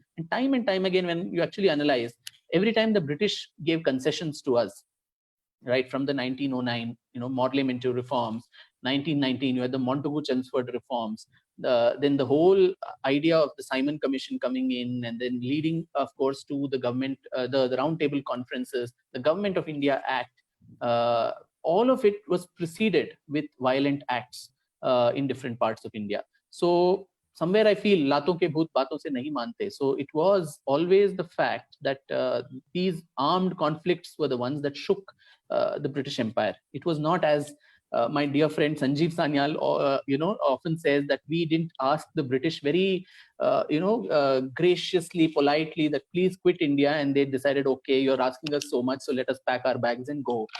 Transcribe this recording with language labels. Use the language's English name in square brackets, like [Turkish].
[English] And time again, when you actually analyze, every time the British gave concessions to us, right from the 1909, Morley-Minto reforms, 1919, you had the Montagu-Chelmsford reforms, then the whole idea of the Simon Commission coming in, and then leading, of course, to the government, the Round Table conferences, the Government of India Act. All of it was preceded with violent acts in different parts of India. So somewhere I feel [Hindi] लातों के भूत बातों से नहीं मानते. [English] So it was always the fact that these armed conflicts were the ones that shook the British Empire. It was not as my dear friend Sanjeev Sanyal, often says that we didn't ask the British very, graciously, politely that please quit India, and they decided, okay, you're asking us so much, so let us pack our bags and go.